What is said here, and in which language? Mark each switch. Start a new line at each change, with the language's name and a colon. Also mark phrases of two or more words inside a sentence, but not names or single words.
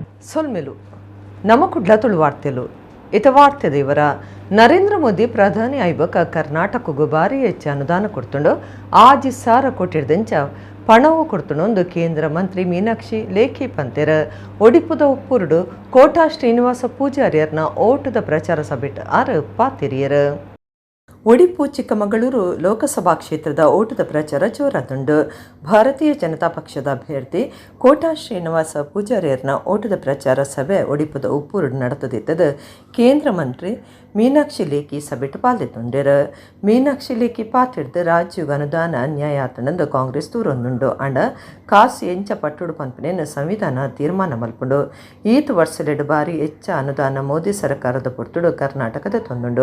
Tulu: ಸೊಲ್ಮೆಲು ನಮ್ಮ ಕುಡ್ಲತುಳು ವಾರ್ತೆಲು ಇತ ವಾರ್ತೆ ದೇವರ ನರೇಂದ್ರ ಮೋದಿ ಪ್ರಧಾನಿ ಆಯ್ಬಕ ಕರ್ನಾಟಕಗೂ ಭಾರಿ ಹೆಚ್ಚು ಅನುದಾನ ಕೊಡ್ತುಂಡು 6,000 ಕೋಟಿ ಹಿಡ್ದಂಚ ಪಣವು ಕೊಡ್ತುಂಡು ಕೇಂದ್ರ ಮಂತ್ರಿ ಮೀನಾಕ್ಷಿ ಲೇಖಿ ಪಂತೆರ ಒಡಿಪುದ ಉಪ್ಪುರುಡು ಕೋಟಾ ಶ್ರೀನಿವಾಸ ಪೂಜಾರಿಯರ್ನ ಓಟದ ಪ್ರಚಾರ ಸಭೆಟ್ ಆರು ಪಾತಿರಿಯರು ಒಡಿಪು ಚಿಕ್ಕಮಗಳೂರು ಲೋಕಸಭಾ ಕ್ಷೇತ್ರದ ಓಟದ ಪ್ರಚಾರ ಜೋರಾದುಂಡು. ಭಾರತೀಯ ಜನತಾ ಪಕ್ಷದ ಅಭ್ಯರ್ಥಿ ಕೋಟಾ ಶ್ರೀನಿವಾಸ ಪೂಜಾರಿಯರ್ನ ಓಟದ ಪ್ರಚಾರ ಸಭೆ ಒಡಿಪುದ ಉಪ್ಪೂರು ನಡೆತದಿದ್ದದು ಕೇಂದ್ರ ಮಂತ್ರಿ ಮೀನಾಕ್ಷಿ ಲೇಖಿ ಸಭೆಟ್ ಪಾಲ್ದೆತ್ತುಂಡೆರು. ಮೀನಾಕ್ಷಿ ಲೇಖಿ ಪಾತಿಡ್ದು ರಾಜ್ಯಗ ಅನುದಾನ ಅನ್ಯಾಯ ಆತನಂದು ಕಾಂಗ್ರೆಸ್ ತೂರೊಂದುಂಡು ಅಂಡ ಕಾಸು ಎಂಚ ಪಟ್ಟುಡು ಪಂಪನೇನು ಸಂವಿಧಾನ ತೀರ್ಮಾನ ಮಲ್ಪುಂಡು. ಈತ್ ವರ್ಷಲೆಡ್ ಬಾರಿ ಹೆಚ್ಚ ಅನುದಾನ ಮೋದಿ ಸರ್ಕಾರದ ಪೊರ್ತುಡು ಕರ್ನಾಟಕದ ತೊಂದುಂಡು.